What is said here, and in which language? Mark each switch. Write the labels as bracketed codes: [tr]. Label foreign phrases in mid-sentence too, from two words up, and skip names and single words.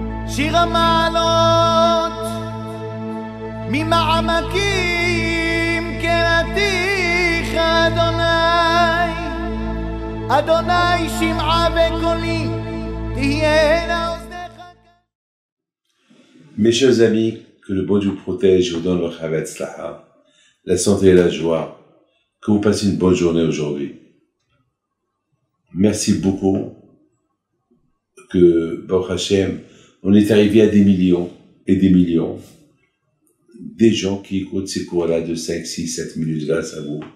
[he] שיר המעלות ממעמקים קראתיך אדוני, אדוני שמעה בקולי תהיינה אוזניך. [fr] Mes chers amis, que le bon Dieu protège, vous donne le chavet slaha, la santé et la joie. Que vous passez une bonne journée aujourd'hui. Merci beaucoup. Que, [he] ברוך השם, [fr] on est arrivé à des millions et des millions des gens qui écoutent ces cours-là de 5, 6, 7 minutes grâce à vous.